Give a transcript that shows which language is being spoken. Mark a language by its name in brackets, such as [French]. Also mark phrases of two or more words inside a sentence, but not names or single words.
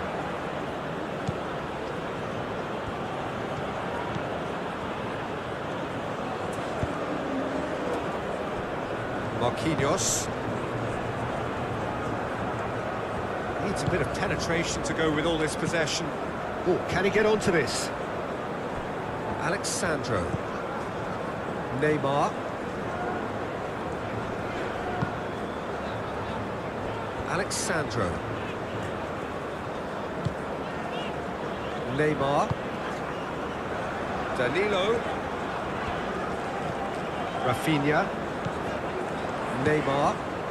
[English] Marquinhos. Needs a bit of penetration to go with all this possession. Oh, can he get onto this? Alexandro. Neymar. Alexandro. Neymar. Danilo. Rafinha. Neymar.